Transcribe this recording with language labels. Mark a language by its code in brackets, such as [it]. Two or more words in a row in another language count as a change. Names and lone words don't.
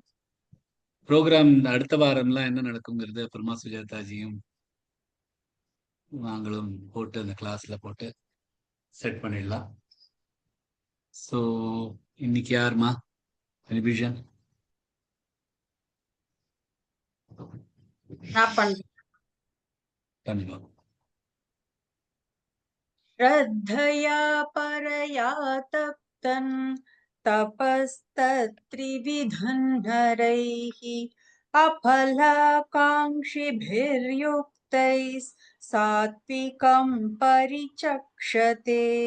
[ta] ப்ரோக்ராம் அடுத்த வாரம்லாம் என்ன நடக்குங்கிறது அப்புறமா சுஜாதாஜியும் நாங்களும் போட்டு அந்த கிளாஸ்ல போட்டு செட் பண்ணிடலாம். ஸோ இன்னைக்கு யாருமா ரிவிஷன்? நான் பண்றேன். கண்டிப்பா. [sa] श्रद्धया परया तप्तन् तपस्तत्त्रिविधं नरैः अफलाकाङ्क्षिभिर्युक्तैः सात्विकं परिचक्षते